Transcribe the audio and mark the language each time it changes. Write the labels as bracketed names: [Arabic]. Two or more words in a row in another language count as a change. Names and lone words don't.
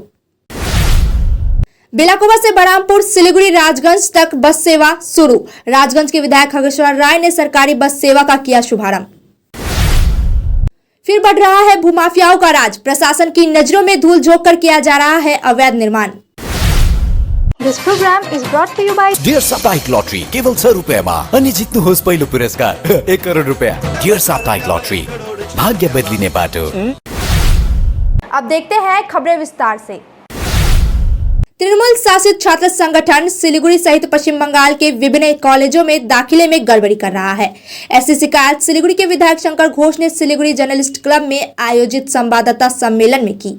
[Hindi] बेलाकोवा से बरामपुर सिलीगुड़ी राजगंज तक बस सेवा शुरू, राजगंज के विधायक खगेश्वर राय ने सरकारी बस सेवा का किया शुभारंभ। फिर बढ़ रहा है भूमाफियाओं का राज, प्रशासन की नजरों में धूल झोंक कर किया जा रहा है अवैध निर्माण। [English] This program is brought to you by [Nepali] डियर साप्ताहिक लॉटरी केवल 100 रुपयामा अनि जित्नुहोस् पहिलो पुरस्कार 1 करोड रुपया। डियर साप्ताहिक लॉटरी, भाग्य बदलिने बाटो। [Hindi] अब देखते हैं खबरें विस्तार से। तृणमूल शासित छात्र संगठन सिलीगुड़ी सहित पश्चिम बंगाल के विभिन्न कॉलेजों में दाखिले में गड़बड़ी कर रहा है। ऐसी शिकायत सिलीगुड़ी के विधायक शंकर घोष ने सिलीगुड़ी जर्नलिस्ट क्लब में आयोजित संवाददाता सम्मेलन में की।